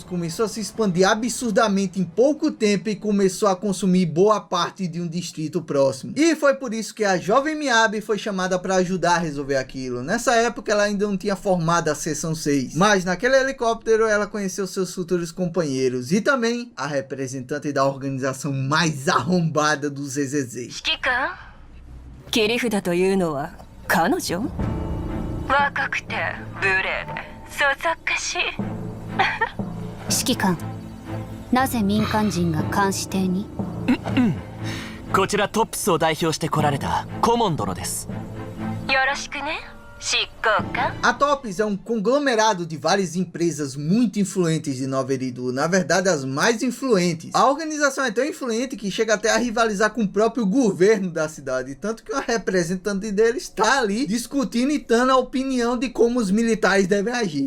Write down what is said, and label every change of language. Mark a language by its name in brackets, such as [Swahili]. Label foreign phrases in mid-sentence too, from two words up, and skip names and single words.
[Portuguese] começou a se expandir absurdamente em pouco tempo e começou a consumir boa parte de um distrito próximo. E foi por isso que a jovem Miyabi foi chamada para ajudar a resolver aquilo. Nessa época ela ainda não tinha formado a seção 6, mas naquele helicóptero ela conheceu seus futuros companheiros e também a representante da organização mais arrombada do ZZZ. [Japanese] 切り札というのは彼女？若くて無礼でそそっかしい。指揮官、なぜ民間人が監視艇に？こちらトップスを代表して来られたコモン殿です。よろしくね。 [Portuguese] A TOPS é um conglomerado de várias empresas muito influentes de Nova Eridu, na verdade as mais influentes. A organização é tão influente que chega até a rivalizar com o próprio governo da cidade, tanto que uma representante dele está ali discutindo e dando a opinião de como os militares devem agir.